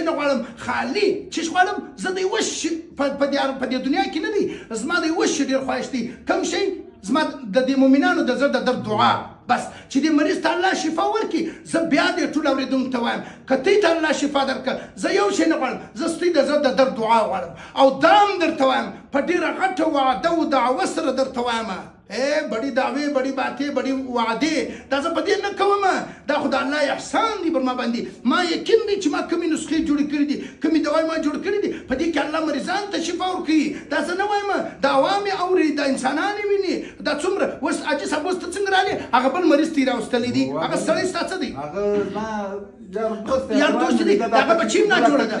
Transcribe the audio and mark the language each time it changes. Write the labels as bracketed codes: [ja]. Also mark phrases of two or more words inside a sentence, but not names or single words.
[ps] نه غواړم خالي چیش غواړم زه د یوه شي په دې دنیا کې نه دی زما د یوه شي ډېر خواهش دی کوم شی زما د دې مؤمنانو د زړه د درد دعا بس چې دې مریض ته الله شفا ورکړي زه بیا دې ټول اورېدونکو ته وایم که تی ته الله شفا درکړه زه یو شی نه غواړم زه ستوی د زړه د درد دعا غواړم او دا هم درته وایم په ډېره غټه وعده و دعوه سره درته وایم [ur] بڑی دعوی بڑی باتیں بڑی وعدے [ps] دا زه په دې نه کوم دا خو د الله احسان دی پر ما باندې ما یقین دی چې ما کومې نسخې جوړې کړي دي کومې دوای ما جوړ کړي دي په دې کې الله مریضان ته شفا ورکوي دا زه نه وایم دا عوام یې اوري دا انسانان یې ویني دا څومره اوس حاجي صاحب اوس ته څنګه راغلې هغه بل مریض ته یې راوستلی دي هغه سړی ستا څه دی یار دوست دی هغه بچی نه جوړه ده